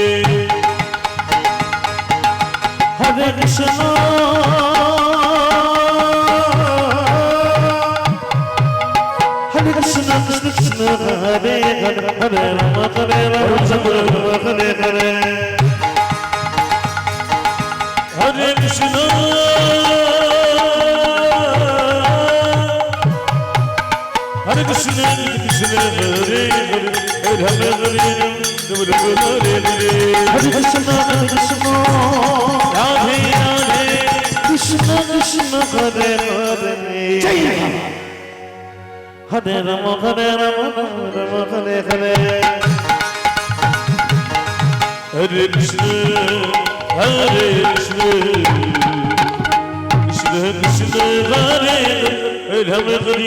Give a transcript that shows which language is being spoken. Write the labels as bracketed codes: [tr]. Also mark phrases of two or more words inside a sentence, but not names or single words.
[sa] হরে কৃষ্ণ হরে কৃষ্ণ কৃষ্ণ কৃষ্ণ হরে হরে হরে রাম হরে রাম রাম রাম হরে হরে হরে কৃষ্ণ হরে কৃষ্ণ কৃষ্ণ হরে হরে হরে রাম হরে রাম রাম রাম হরে হরে হরে কৃষ্ণ রাধে রাধে কৃষ্ণ কৃষ্ণ হরে হরে হরে রাম হরে রাম রাম রাম হরে হরে হরে কৃষ্ণ হরে কৃষ্ণ কৃষ্ণ কৃষ্ণ হরে রাম হরে